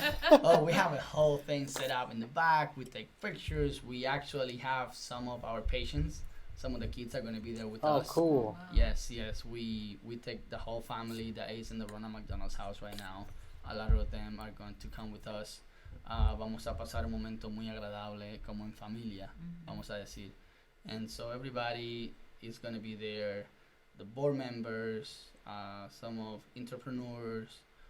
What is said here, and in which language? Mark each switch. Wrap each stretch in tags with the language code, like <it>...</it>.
<en>Oh, we have a whole thing set up in the back. We take pictures. We actually have some of our patients. Some of the kids are going to be there with us. Oh, cool. Wow. Yes. We take the whole family that is in the Ronald McDonald's house right now. A lot of them are going to come with us.</en> <es>Vamos a pasar un momento muy agradable como en familia, vamos a decir.</es> <en>And so everybody is going to be there. The board members, some of entrepreneurs.</en>